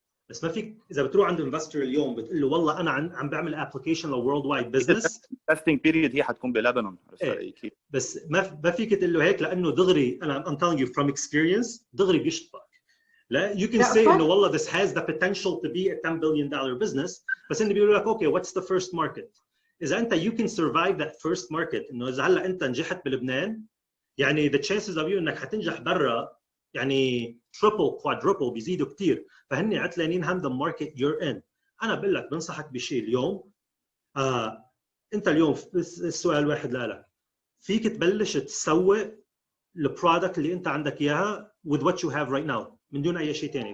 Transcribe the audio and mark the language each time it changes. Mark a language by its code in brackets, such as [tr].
[ar] بس ما فيك اذا بتروح عند انفستر اليوم بتقول له والله انا عم بعمل ابلكيشن لورلد وايد بزنس، التستنج بيريد هي حتكون بلبنان. بس ما فيك تقول له هيك، لانه دغري انا [en] I'm telling you from experience [ar] دغري بيشطبك. [en] لا you can say انه والله this has the potential to be a $10 billion business، [ar] بس انه بيقولوا لك اوكي [en] what's the first market. [ar] إذا أنت [en] you can survive that first market، [ar] إنه إذا هلا أنت نجحت بلبنان يعني [en] the chances of you [ar] إنك حتنجح برا يعني triple quadruple بيزيدوا كثير، فهني عتلانين هم [en] the market you're in. [ar] أنا بقول لك بنصحك بشيء اليوم. أنت اليوم السؤال واحد لك، فيك تبلش تسوق البرودكت اللي أنت عندك إياها [en] with what you have right now [ar] من دون أي شيء ثاني.